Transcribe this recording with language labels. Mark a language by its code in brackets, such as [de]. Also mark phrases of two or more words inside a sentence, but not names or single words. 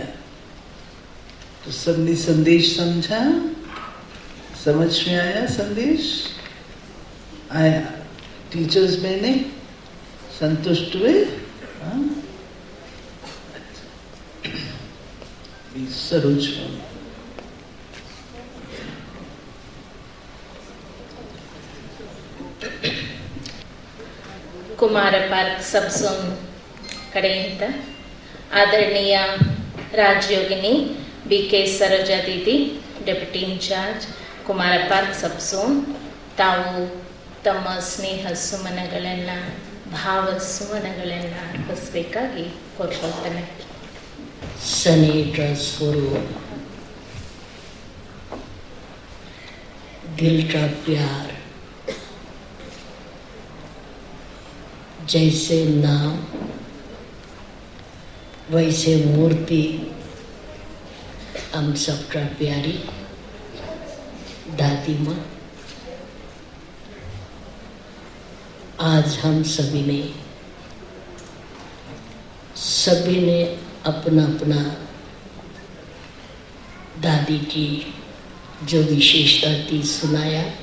[hi] तो सबने संदेश समझा, समझ में आया संदेश आया, टीचर्स बहने संतुष्ट हुए। सरोज [kn] ಕುಮಾರ ಪಾರ್ಕ್ ಸಬ್ ಝೋನ್ ಕಡೆಯಿಂದ ಆದರಣೀಯ ರಾಜಯೋಗಿನಿ BK ಸರೋಜಾ ದೀದಿ, [en] deputy in-charge [kn] ಕುಮಾರ ಪಾರ್ಕ್ ಸಬ್ ಝೋನ್, ತಾವು ತಮ್ಮ ಸ್ನೇಹ ಸುಮನಗಳನ್ನು ಭಾವ ಸುಮನಗಳನ್ನು ಅರ್ಪಿಸಬೇಕಾಗಿ ಕೋರ್ಕೊಳ್ತೇನೆ. [hi] सनेटर स्वरूप, दिल का प्यार, जैसे नाम वैसे मूर्ति, हम सबका प्यारी दादी माँ, आज हम सभी ने अपना अपना दादी की जो विशेषता थी सुनाया।